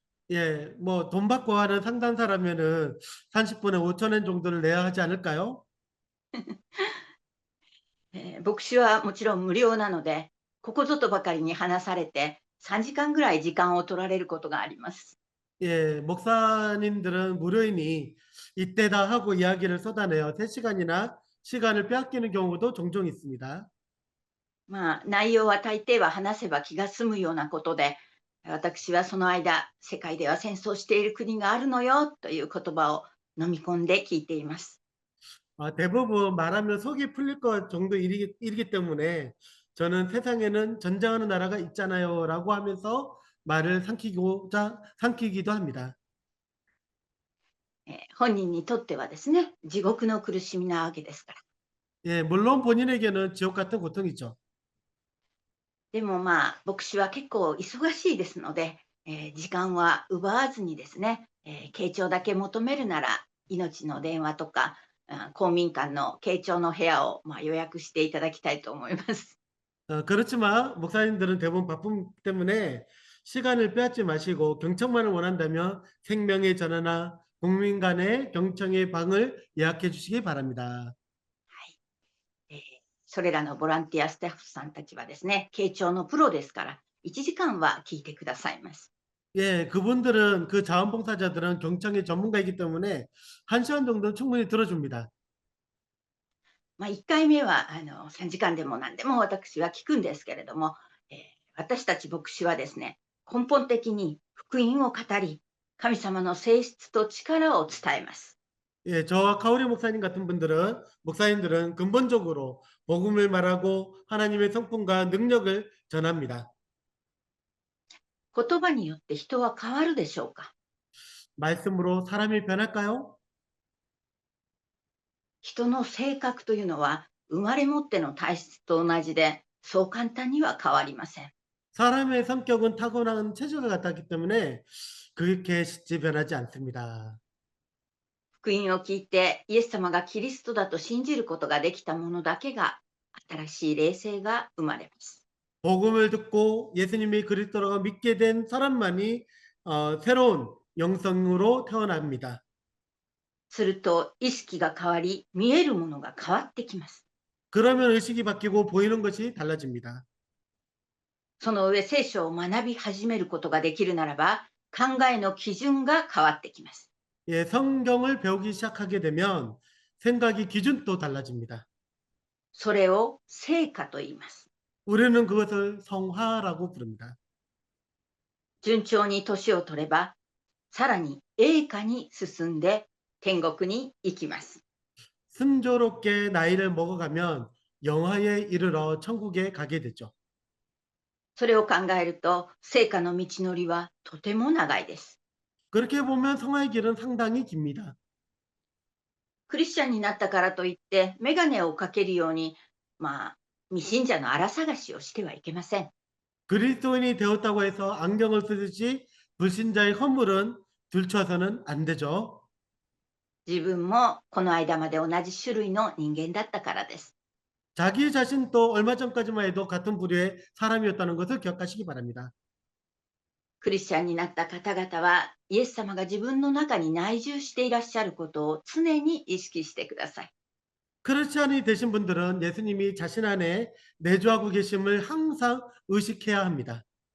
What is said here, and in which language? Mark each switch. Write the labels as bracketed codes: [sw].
[ko] 예, 뭐 돈 받고 하는 상담사라면은 30분에 5천 원 정도를 내야 하지 않을까요? [ja] 牧師はもちろん無料なので、ここぞとばかりに話されて3時間ぐらい時間を取られることがあります。 [ko] 예, 목사님들은 무료이니 이때다 하고 이야기를 쏟아내어 3시간이나 시간을 빼앗기는 경우도 종종 있습니다. [ja] 内容は大抵は話せば気が済むようなことで、私はその間、世界では戦争している国があるのよという言葉を飲み込んで聞いています。 [ko] 대부분 말하면 속이 풀릴 것 정도 일이기 때문에 저는 세상에는 전쟁하는 나라가 있잖아요라고 하면서 말을 삼키기도 합니다. [ja] 本人にとってはですね、地獄の苦しみなわけですから。 [ko] 예, 물론 본인에게는 지옥 같은 고통이죠. [ja] でも牧師は結構忙しいですので、時間は奪わずにですね、傾聴だけ求めるなら、命の電話とか、公民館の傾聴の部屋を予約していただきたいと思います。 [ko] 그렇지만 목사님들은 대부분 바쁨 때문에 시간을 빼앗지 마시고 경청만을 원한다면 생명의 전화나 국민 간의 경청의 방을 예약해 주시기 바랍니다. [ja] それらのボランティアスタッフさんたちはですね、傾聴のプロですから、1時間は聞いてくださいます。 [ko] 예, 그분들은 그 자원봉사자들은 경청의 전문가이기 때문에 1시간 정도는 충분히 들어줍니다. [ja] 1回目は3時間でも何でも私は聞くんですけれども、私たち牧師はですね、根本的に福音を語り、神様の性質と力を伝えます。 [ko] 예, 저와 카오리 목사님 같은 목사님들은 근본적으로 복음을 말하고 하나님의 성품과 능력을 전합니다. [ja] 言葉によって人は変わるでしょうか。 [ko] 말씀으로 사람이 변할까요? [ja] 人の性格というのは生まれ持っての体質と同じで、そう簡単には変わりません。 [ko] 사람의 성격은 타고난 체질과 같았기 때문에 그렇게 쉽게 변하지 않습니다. [ja] 福音を聞いてイエス様がキリストだと信じることができたものだけが、新しい霊性が生まれます。 [ko] 복음을 듣고 예수님이 그리스도라고 믿게 된 사람만이 새로운 영성으로 태어납니다. [ja] すると意識が変わり、見えるものが変わってきます。 [ko] 그러면 의식이 바뀌고 보이는 것이 달라집니다. [ja] その上、聖書を学び始めることができるならば、考えの基準が変わってきます。 [ko] 예, 성경을 배우기 시작하게 되면 생각이 기준도 달라집니다. [ja] それを成果と言います。 [ko] 우리는 그것을 성화라고 부릅니다. [ja] 順調に年を取れば、さらに栄華に進んで天国に行きます。 [ko] 순조롭게 나이를 먹어가면 영화에 이르러 천국에 가게 되죠. [ja] それを考えると、成果の道のりはとても長いです。 [ko] 그렇게 보면 성화의 길은 상당히 깁니다. [ja] クリスチャンになったからといって、メガネをかけるように、未信者の荒探しをしてはいけません。 [ko] 그리스도인이 되었다고 해서 안경을 쓰듯이 불신자의 허물은 들춰서는 안 되죠. [ja] 自分もこの間まで同じ種類の人間だったからです。 [ko] 자기 자신도 얼마 전까지만 해도 같은 부류의 사람이었다는 것을 기억하시기 바랍니다. [ja] クリスチャンになった方々は、イエス様が自分の中に内住していらっしゃることを常に意識してください。 [ko] 크리스찬이 되신 분들은 예수님이 자신 안에 내주하고 계심을 항상 의식해야 합니다.